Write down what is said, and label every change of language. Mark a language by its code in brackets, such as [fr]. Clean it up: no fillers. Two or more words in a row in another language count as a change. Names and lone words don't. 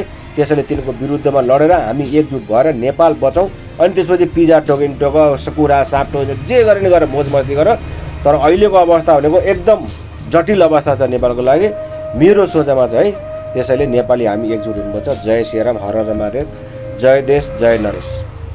[ne] त्यसैले तिनीहरूको विरुद्धमा लडेर हामी एकजुट भएर नेपाल बचाउँ। अनि त्यसपछि पिज्जा टोकिन टोक, कुखुरा साप टोक, जे गरे नि गर, मोज मस्ती गर। तर अहिलेको अवस्था भनेको एकदम जटिल अवस्था छ नेपालको लागि, मेरो सोचाइमा चाहिँ है। त्यसैले नेपाली हामी एकजुट हुनुपर्छ। जय श्रीराम, हर हर महादेव, जय देश, जय नरेश।